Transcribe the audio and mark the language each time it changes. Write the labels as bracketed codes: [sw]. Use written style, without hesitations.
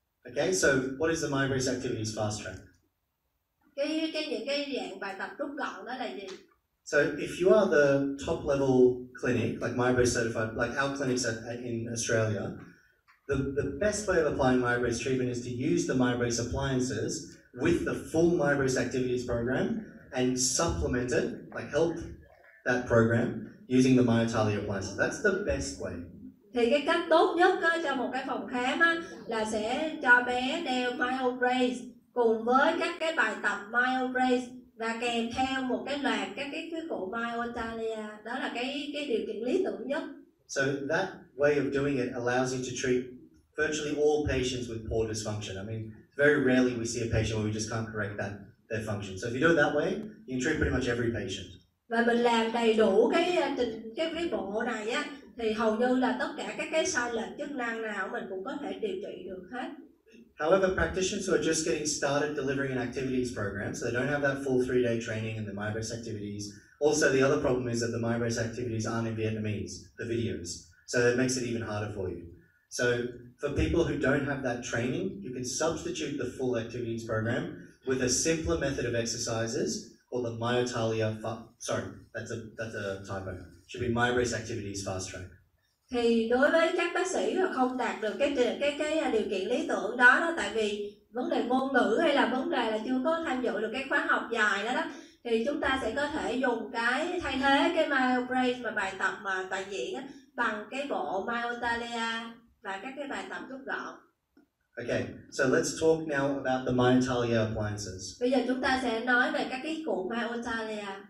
[en] Okay, so what is the Myobrace Activities Fast Track? [vi] Những cái dạng bài tập rút gọn đó là gì? [en] So if you are the top level clinic, like Myobrace certified, like our clinics in Australia, the best way of applying Myobrace treatment is to use the Myobrace appliances with the full Myobrace activities program and supplement it, like help that program using the Myotalia appliances. That's the best way. [vi] Thì cái cách tốt nhất cho một cái phòng khám là sẽ cho bé đeo Myobrace cùng với các cái bài tập Myobrace và kèm theo một cái loạt các cái cụ Myotalia. Đó là cái điều kiện lý tưởng nhất. [en] So that way of doing it allows you to treat virtually all patients with poor dysfunction. I mean, very rarely we see a patient where we just can't correct their function. So if you do it that way, you can treat pretty much every patient. [vi] Và mình làm đầy đủ cái bộ này á, thì hầu như là tất cả các cái sai lệch chức năng nào mình cũng có thể điều trị được hết. [en] However, practitioners who are just getting started delivering an activities program, so they don't have that full 3-day training in the Myobrace activities. Also, the other problem is that the Myobrace activities aren't in Vietnamese, the videos. So that makes it even harder for you. So for people who don't have that training, you can substitute the full activities program with a simpler method of exercises called the Myotalia, that's a typo. Should be Myobrace Activities Fast Track. [vi] Thì đối với các bác sĩ mà không đạt được cái điều kiện lý tưởng đó, tại vì vấn đề ngôn ngữ hay là vấn đề là chưa có tham dự được cái khóa học dài đó, thì chúng ta sẽ có thể dùng cái thay thế cái Myobrace mà bài tập mà toàn diện bằng cái bộ Myotalia và các cái bài tập rút gọn. [en] Okay, so let's talk now about the Myotalia appliances. [vi] Bây giờ chúng ta sẽ nói về các cái cụ Myotalia.